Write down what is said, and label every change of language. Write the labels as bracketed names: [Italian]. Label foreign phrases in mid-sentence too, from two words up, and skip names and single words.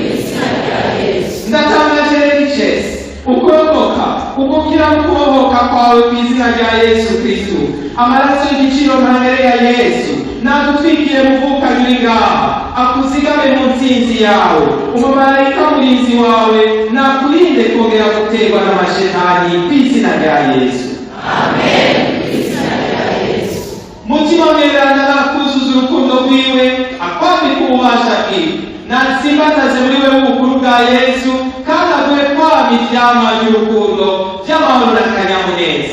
[Rundi] Ndatangaje n'icese ukurokoka, ugukira n'ukubohoka kwawe ku izina rya Yesu Kristo. Amaraso y'igiciro ntabere ya Yesu nagutwikire muvukanyi uri ngaha, akuzigame mu ntsinzi yawe, umumarayika murinzi wawe nakurinde kongera guterwa n'amashetani, ku izina rya Yesu. Amen. Mutima mweranda nakuzuza urukundo rwiwe, akwambika ububasha bwiwe, natsimbataze muri we ubukuru bwa Yesu, kandi aguhe kwama ivyama by'urukundo by'amahoro n'akanyamuneza.